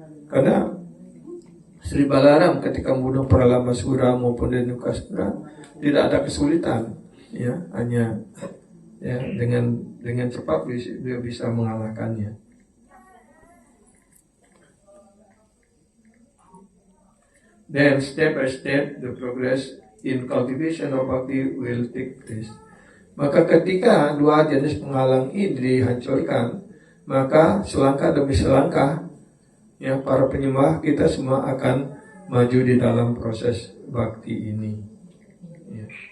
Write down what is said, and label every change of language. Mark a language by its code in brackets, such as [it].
[id] Karena Sri Balaram ketika membunuh Pralambasura maupun Denukasura tidak ada kesulitan, ya, hanya, ya, dengan cepat dia bisa mengalahkannya. [en] Then step by step the progress in cultivation of bhakti will take place. [id] Maka ketika dua jenis penghalang ini dihancurkan, maka selangkah demi selangkah, ya, para penyembah kita semua akan maju di dalam proses bhakti ini. Ya.